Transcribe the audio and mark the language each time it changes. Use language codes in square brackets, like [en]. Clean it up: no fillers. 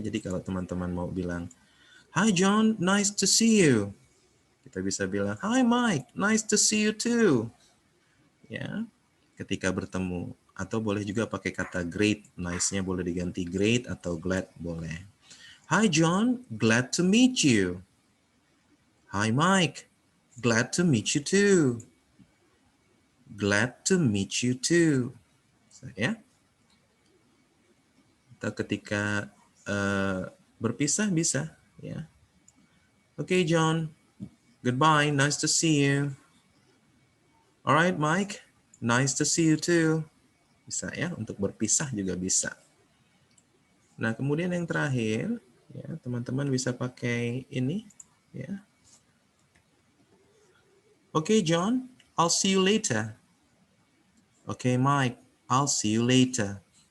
[id] Jadi kalau teman-teman mau bilang, [en] Hi John, nice to see you. [id] Kita bisa bilang, [en] Hi Mike, nice to see you too. [id] Ya, ketika bertemu. Atau boleh juga pakai kata great. Nice-nya boleh diganti great atau glad boleh. [en] Hi John, glad to meet you. Hi Mike, glad to meet you too. Glad to meet you too. Ya. [id] Atau ketika berpisah bisa ya. [en] Okay John, goodbye, nice to see you. Alright Mike, nice to see you too. [id] Bisa ya, untuk berpisah juga bisa. Nah, kemudian yang terakhir, ya, teman-teman bisa pakai ini, ya. [en] Okay, John, I'll see you later. Okay, Mike, I'll see you later.